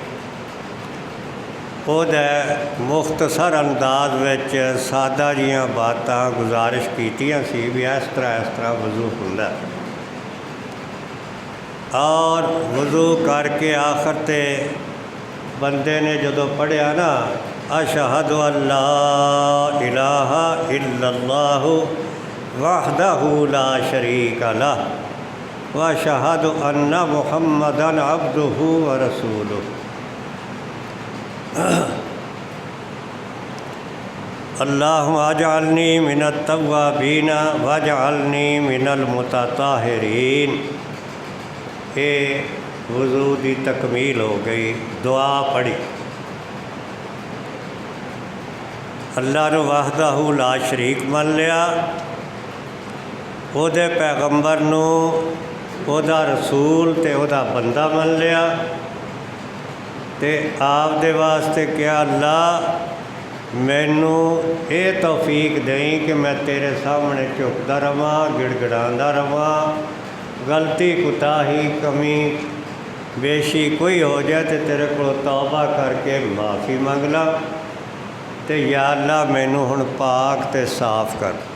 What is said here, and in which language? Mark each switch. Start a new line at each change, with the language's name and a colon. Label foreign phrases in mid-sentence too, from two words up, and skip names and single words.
Punjabi: اوہدے مختصر انداز وچ سادہ جیہیاں باتاں گزارش کیتیاں سی بھی اس طرح وضو ہندا اور وضو کر کے آخر تے بندے نے جدوں پڑھیا نا
Arabic: أشهد أن لا إله إلا الله وحده لا شريك له وأشهد أن محمدا عبده ورسوله. اللهم اجعلني من التوابين واجعلني من المتطهرين.
Urdu: یہ وضو کی تکمیل ہو گئی.
Punjabi: دعا پڑھی، اللہ نوں
Arabic: وحده لا شريك
Punjabi: من لیا، اوہدے پیغمبر نوں اوہدا رسول تے اوہدا بندہ من لیا تے آپ دے واسطے کیا اللہ مینوں ایہ توفیق دئیں کہ میں تیرے سامنے جھکدا رہواں، گڑگڑاندا رہواں، غلطی کوتاہی کمی بیشی کوئی ہو جائے تو تیرے کو توبہ کر کے معافی منگ لاں تو یا اللہ مینوں ہن پاک تے صاف کر.